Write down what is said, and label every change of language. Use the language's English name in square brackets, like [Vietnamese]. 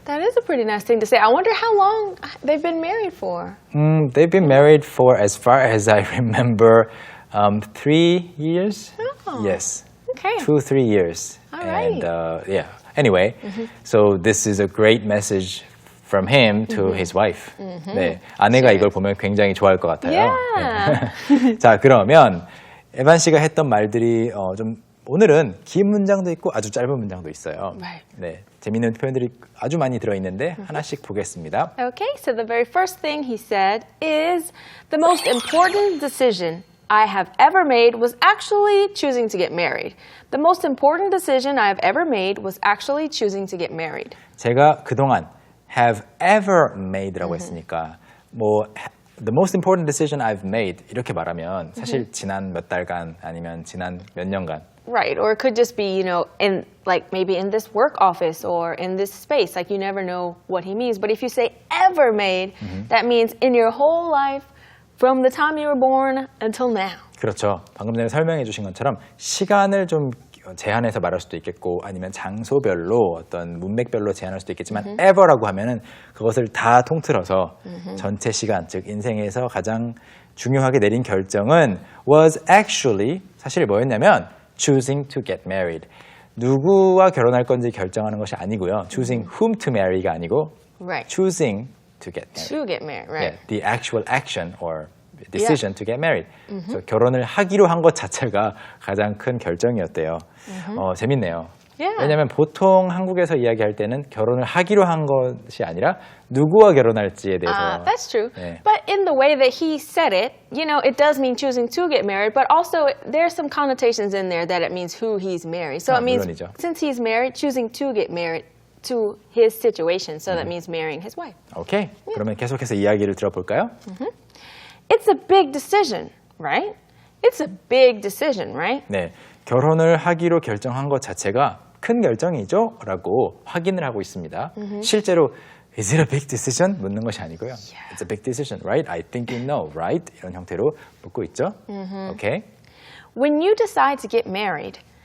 [English] That is a pretty nice thing to say. I wonder how long they've been married for. They've been married for, as far as I remember, 3 years. Oh. Yes. Okay. 2-3 years. All right. And yeah. Anyway, so this is a great message from him to his wife. [Korean] 네, 아내가 이걸 보면 굉장히 좋아할 것 같아요. [English] Yeah. [Korean] 네. 자, 그러면 에반 씨가 했던 말들이 좀 오늘은 긴 문장도 있고 아주 짧은 문장도 있어요. [English] Right. [Korean] 네, 재미있는 표현들이 아주 많이 들어있는데 하나씩 보겠습니다. [English] Okay, so the very first thing he said is the most important decision I have ever made was actually choosing to get married. The most important decision I have ever made was actually choosing to get married. [Korean] 제가 그동안 [English] have ever made [Korean] 라고 했으니까 뭐 [English] the most important decision I've made [Korean] 이렇게 말하면 사실 지난 몇 달간 아니면 지난 몇 년간 [English] Right, or it could just be, you know, in like maybe in this work office or in this space. Like you never know what he means. But if you say ever made, that means in your whole life from the time you were born until now. [Korean] 그렇죠. 방금 전에 설명해 주신 것처럼 시간을 좀 제한해서 말할 수도 있겠고 아니면 장소별로 어떤 문맥별로 제한할 수도 있겠지만 ever라고 하면은 그것을 다 통틀어서 전체 시간, 즉 인생에서 가장 중요하게 내린 결정은 [English] was actually [Korean] 사실 뭐였냐면 [English] choosing to get married. [Korean] 누구와 결혼할 건지 결정하는 것이 아니고요. [English] choosing whom to marry가 [Korean] 아니고 [English] Right. choosing to get married. To get married, right. Yeah, the actual action or decision to get married. [Korean] 그래서 결혼을 하기로 한 것 자체가 가장 큰 결정이었대요. 재밌네요. [English] Yeah. [Korean] 왜냐하면 보통 한국에서 이야기할 때는 결혼을 하기로 한 것이 아니라 누구와 결혼할지에 대해서. [English] That's true. [Korean] 네. [English] But in the way that he said it, you know, it does mean choosing to get married, but also there's some connotations in there that it means who he's married. So it means [Korean] 물론이죠. [English] since he's married, choosing to get married to his situation. So that means marrying his wife. [Korean] 오케이. 그러면 계속해서 이야기를 들어볼까요? [English] It's a big decision, right? It's a big decision, right? [Korean] 네. 결혼을 하기로 결정한 것 자체가 큰 결정이죠? 라고 확인을 하고 있습니다. 실제로 [English] Is it a big decision? [Korean] 묻는 것이 아니고요. [English] It's a big decision, right? I think you know, right? [Korean] 이런 형태로 묻고 있죠. 오케이. [English] When you decide to get married,